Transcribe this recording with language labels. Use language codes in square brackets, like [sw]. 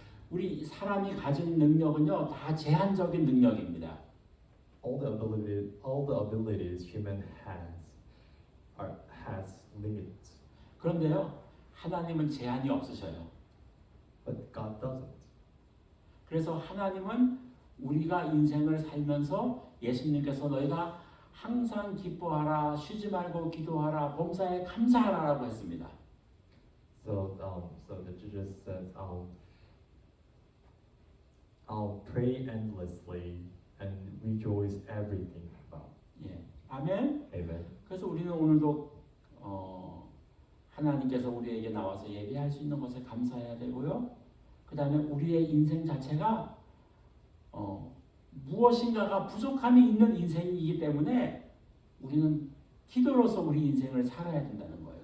[ko] 우리 사람이 가진 능력은요 다 제한적인 능력입니다. [en] All the abilities human has limits. [ko] 그런데요 하나님은 제한이 없으셔요. [en] But God doesn't. [ko] 그래서 하나님은 우리가 인생을 살면서 예수님께서 너희가 항상 기뻐하라, 쉬지 말고 기도하라, 범사에 감사하라라고 했습니다. [en] So the Jesus says, pray endlessly and rejoice everything about. [ko] 예, 아멘. [en] Amen. [ko] 그래서 우리는 오늘도 하나님께서 우리에게 나와서 예배할 수 있는 것에 감사해야 되고요. 그 다음에 우리의 인생 자체가 무엇인가가 부족함이 있는 인생이기 때문에 우리는 기도로서 우리 인생을 살아야 된다는 거예요.